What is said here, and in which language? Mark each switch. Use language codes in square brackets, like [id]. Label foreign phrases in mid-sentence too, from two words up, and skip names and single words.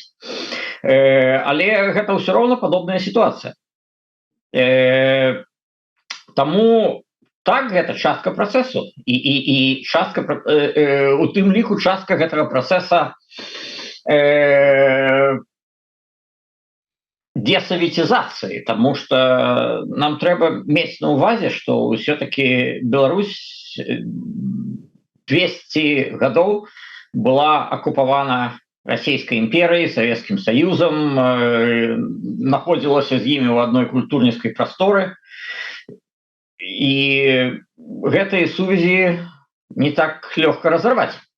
[be] Але гэта ўсё роўна падобная сітуацыя. Таму так, гэта частка працэсу, і частка у тым ліку частка гэтага працэса десоветизации, [ru] потому что [be] нам трэба мець на увазе, [ru] что все-таки Беларусь [be] 200 гадоў была оккупавана [ru] Российской империей, Советским Союзом, находилась [be] з імі ў адной культурніцкай прасторы, і гэтыя сувязі не так лёгка разорвать.